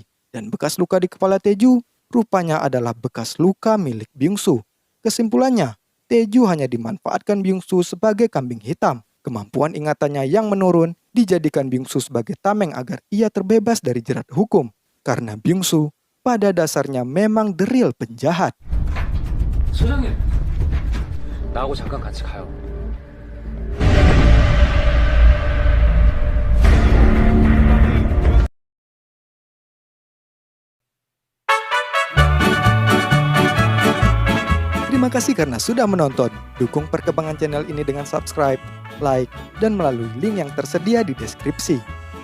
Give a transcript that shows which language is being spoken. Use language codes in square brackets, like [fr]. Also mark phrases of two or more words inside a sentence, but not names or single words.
[id] Dan bekas luka di kepala Tae-ju rupanya adalah bekas luka milik Byung-soo. Kesimpulannya, Tae-ju hanya dimanfaatkan Byung-soo sebagai kambing hitam. Kemampuan ingatannya yang menurun dijadikan Byung-soo sebagai tameng agar ia terbebas dari jerat hukum. Karena Byung-soo pada dasarnya memang [en] the real [id] penjahat. [ko] 소장님, 나하고 잠깐 같이 가요. [id] Terima kasih karena sudah menonton. Dukung perkembangan channel ini dengan subscribe, like, dan melalui link yang tersedia di deskripsi.